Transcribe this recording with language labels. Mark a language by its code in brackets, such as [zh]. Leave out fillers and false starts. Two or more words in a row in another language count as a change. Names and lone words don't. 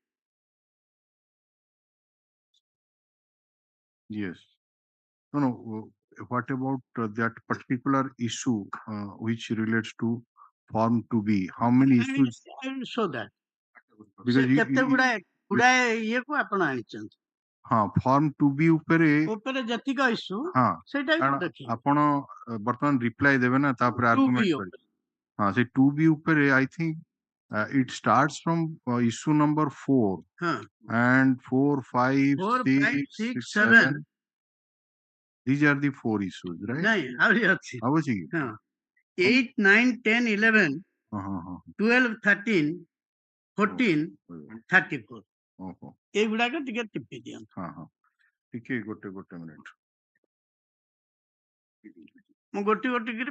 [en] Yes. No. What about that particular issue which relates to Form 2B? How many issues? I will show that. Because Form 2B ଉପରେ [or] ଯେତିକ issue हाँ ସେଇଟା ଦେଖିବେ ଆପଣ ବର୍ତ୍ତମାନ ରିପ୍ଲାଏ ଦେବେ ନା ତାପରେ ଆର୍ଗୁମେଣ୍ଟ କରିବେ हाँ ସେ 2B ଉପରେ [en] I think it starts from issue number 4 and 4, 5, 6, 7. These are the 4 issues, right? [or] ନାଇଁ ଆହୁରି ଅଛି ଆଉ ଅଛି କି 8, 9, 10, 11, 12, 13, 14, 34 ଏଗୁଡାକ ଟିକେ ଟିପି ଦିଅନ୍ତୁ ଟିକେ ଗୋଟେ ମିନିଟ ମୁଁ ଗୋଟେ କରି